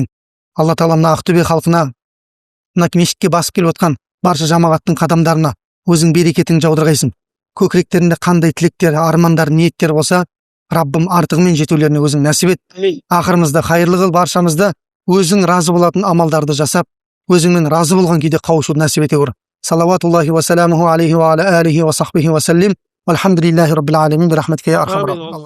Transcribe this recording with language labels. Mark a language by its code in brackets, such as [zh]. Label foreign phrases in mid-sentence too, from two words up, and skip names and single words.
[kk] Алла тағала мына Ақтөбе халқына, мына мешітке басып келіп отқан барша жамағаттың қадамдарына өзің берекетің жаудырғайсың. Көкіректерінде қандай тілектер, армандар, ниеттер болса, Раббым артығымен жетулеріне өзің нәсіп ет. Ақырымызды қайырлы қыл, баршамызды өзің разы болатын амалдарды жасап, өзіңмен разы болған күйде қауышуды нәсіп ете көр. [ar] صلوات الله وسلامه عليه وعلى آله وصحبه وسلم. الحمد لله رب العالمين. برحمتك يا أرحم.